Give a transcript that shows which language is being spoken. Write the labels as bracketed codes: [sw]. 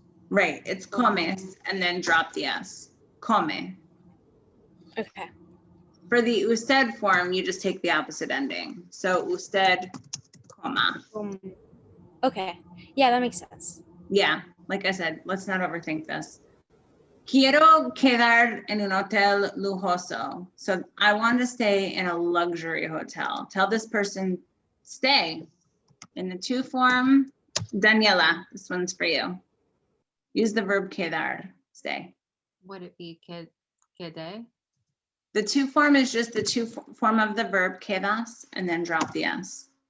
[en] Right, it's comes and then drop the s. [es] Come. [en] Okay. For the usted form, you just take the opposite ending. So usted coma. Okay. Yeah, that makes sense. Yeah, like I said, let's not overthink this. [es] Quiero quedar en un hotel lujoso. [en] So I want to stay in a luxury hotel. Tell this person, stay. In the to form, Daniela, this one's for you. Use the verb quedar, stay. Would it be quede? The to form is just the to form of the verb quedas and then drop the s.